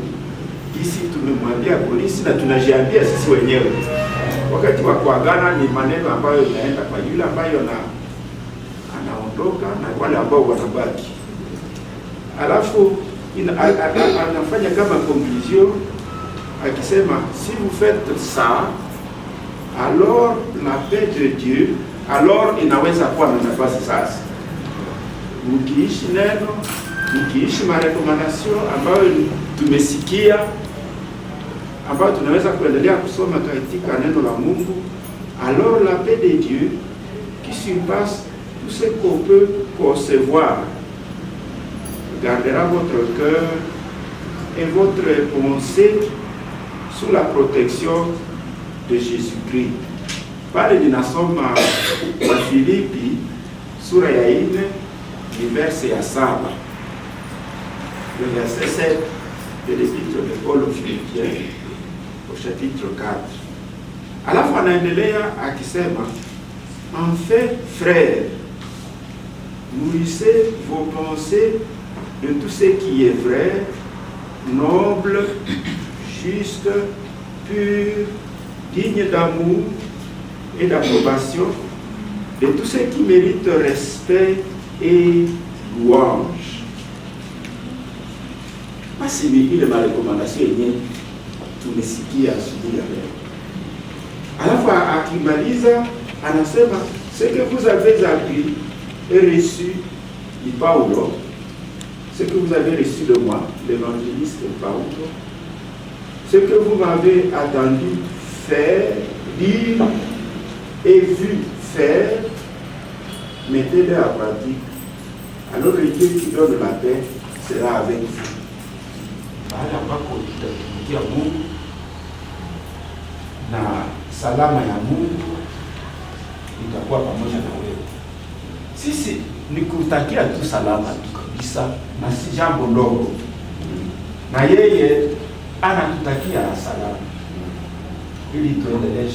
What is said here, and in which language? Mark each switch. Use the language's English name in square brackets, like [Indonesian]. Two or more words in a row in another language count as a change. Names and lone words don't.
[Swahili] Kisi tumemwambia polisi na tunajiambia sisi wenyewe. Wakati wa kuagana ni maneno ambayo yanaenda kwa yule ambayo anaondoka na wale ambao wanabaki. Alafu anafanya kama conclusion akisema [French] si vous faites ça, alors la paix de Dieu, alors [Swahili] inaweza kuwa na nafasi sasa. Ukiishi neno, ukiishi marekomandasyon ambayo tumesikia, ambayo tunaweza kuendelea kusoma katika neno la Mungu, [French] alors la paix de Dieu qui surpasse tout ce qu'on peut concevoir gardera votre cœur et votre pensée sous la protection de Jésus-Christ. [Swahili] Pale ninasoma Wafilipi sura ya 4 ni verse ya 7, [French] le verset 7 de l'épître de Paul aux Philippiens au chapitre 4. [Swahili] Alafu anaendelea akisema, [French] en fait, frères, nourrissez vos pensées de tout ce qui est vrai, noble, juste, pur, digne d'amour et d'approbation, de tout ce qui mérite respect et louange. [Swahili] Basi ni ile marekomandasyon yenyewe tumesikia asubuhi ya leo. Alafu akimaliza anasema, [French] ce que vous avez appris et reçu, dit Paulo, ce que vous avez reçu de moi, l'évangéliste Paulo, ce que vous m'avez entendu faire, dire et vu faire, mettez-le en pratique. Alors le Dieu qui donne la paix sera avec vous. [Swahili] Baada ambako tutatumikia Mungu na salama ya Mungu itakuwa pamoja na wewe. Sisi ni kutakia tu salama tu kabisa, na si jambo ndogo, na yeye anatutakia salama ili tuendeleshe.